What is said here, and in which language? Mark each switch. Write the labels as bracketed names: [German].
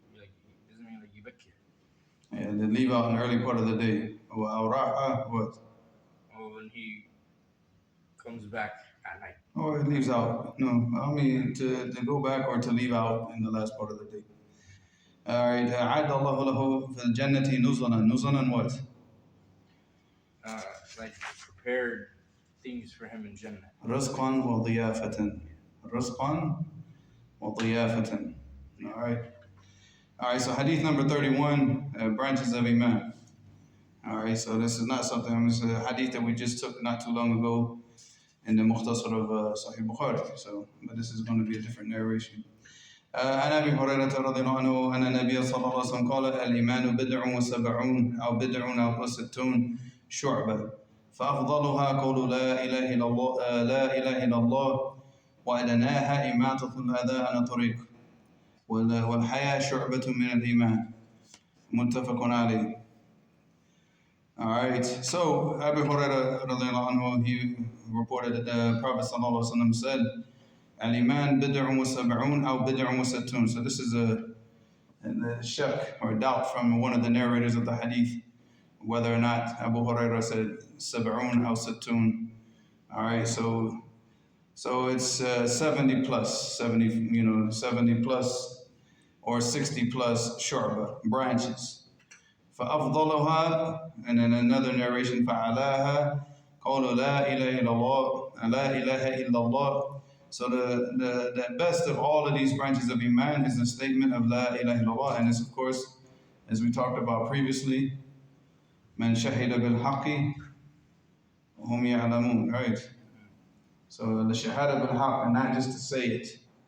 [English] Like doesn't mean like yibakir. Yeah, they leave out in the early part of the day. Awraha, what? Oh, when he comes back at night. Or it leaves out. No, I mean to go back or to leave out in the last part of the day. All right. [Arabic] أعد الله له في الجنة نزلا. [English] Nuzalan what? Like prepared things for him in Jannah. [Arabic] رزقا وضيافة. رزقا وضيافة. [English] All right. All right, so hadith number 31, branches of Eman. All right, so this is not something, this is a hadith that we just took not too long ago in the Mukhtasar of Sahih Bukhari. So, but this is going to be a different narration. [Arabic] عن أبي هريرة رضي الله عنه أن النبي صلى الله عليه وسلم قال الإيمان بدع وسبعون أو بدع أو وستون شعبة فأفضلها قول لا إله إلا الله لا إله إلا الله وأدناها إماطة الأذى عن الطريق والحياة شعبة من الإيمان متفق عليه. [English] All right, so Abu Hurairah radiallahu anhu, he reported that the Prophet sallallahu alaihi wasallam said, [Arabic] "Al-iman bid'un wa sab'un aw bid'un wa sittun." [English] So this is a shak or doubt from one of the narrators of the hadith, whether or not Abu Hurairah said sab'un aw sittun. All right, so it's 70 plus, 70 plus or 60 plus shu'bah, branches. [Arabic] فأفضلها, [English] and then another narration, [Arabic] فعلاها قول لا إله إلا الله لا إله إلا الله. [English] So the best of all of these branches of Iman is the statement of La ilaha illallah, and it's of course, as we talked about previously, [Arabic] من شهد بالحق وهم يعلمون, [English] right? So the shahada bil-haq, and not just to say it.